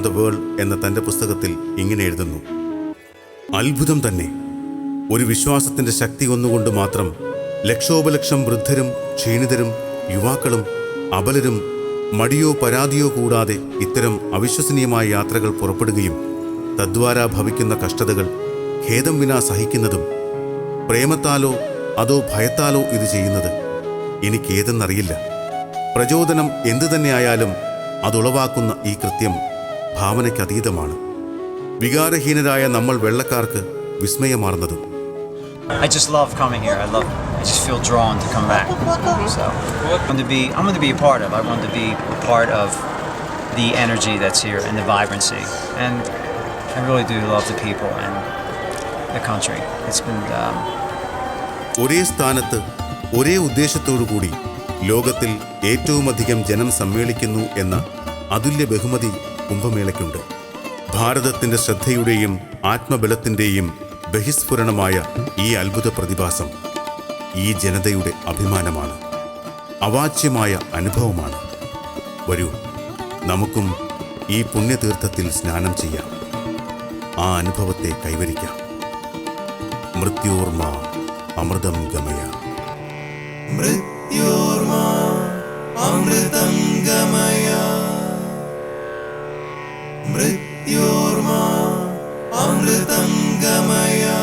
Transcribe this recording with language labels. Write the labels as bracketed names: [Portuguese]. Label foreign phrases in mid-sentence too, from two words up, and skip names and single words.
[Malayalam] ദ വേൾഡ് എന്ന തൻ്റെ പുസ്തകത്തിൽ ഇങ്ങനെ എഴുതുന്നു: അത്ഭുതം തന്നെ, ഒരു വിശ്വാസത്തിൻ്റെ ശക്തി ഒന്നുകൊണ്ട് മാത്രം ലക്ഷോപലക്ഷം വൃദ്ധരും ക്ഷീണിതരും യുവാക്കളും അബലരും മടിയോ പരാതിയോ കൂടാതെ ഇത്തരം അവിശ്വസനീയമായ യാത്രകൾ പുറപ്പെടുകയും തദ്വാരാ ഭവിക്കുന്ന കഷ്ടതകൾ ഖേദം വിനാ സഹിക്കുന്നതും പ്രേമത്താലോ അതോ ഭയത്താലോ ഇത് ചെയ്യുന്നത് എനിക്കേതെന്നറിയില്ല. പ്രചോദനം എന്തു തന്നെയായാലും അതുളവാക്കുന്ന ഈ കൃത്യം ഭാവനയ്ക്കതീതമാണ്. വികാരഹീനരായ നമ്മൾ വെള്ളക്കാർക്ക് വിസ്മയമാർന്നതും. [English] I just love coming here. I just feel drawn to come back. So I want to be a part of. I want to be a part of the energy that's here and the vibrancy. And I really do love the people and the country. It's been [Malayalam] ഒരേ സ്ഥാനത്ത് ഒരേ ഉദ്ദേശത്തോടു കൂടി ലോകത്തിൽ ഏറ്റവുമധികം ജനം സമ്മേളിക്കുന്നു എന്ന അതുല്യ ബഹുമതി കുംഭമേളയ്ക്കുണ്ട്. ഭാരതത്തിന്റെ ശ്രദ്ധയുടെയും ആത്മബലത്തിന്റെയും ബഹിസ്ഫുരണമായ ഈ അത്ഭുത പ്രതിഭാസം ഈ ജനതയുടെ അഭിമാനമാണ്, അവാച്യമായ അനുഭവമാണ്. വരൂ, നമുക്കും ഈ പുണ്യതീർത്ഥത്തിൽ സ്നാനം ചെയ്യാം, ആ അനുഭവത്തെ കൈവരിക്കാം. [Sanskrit] മൃത്യോർമ അമൃതം ഗമയ. മൃത്യോർമ അമൃതം ഗമയ. മൃത്യോർമ അമൃതം ഗമയ.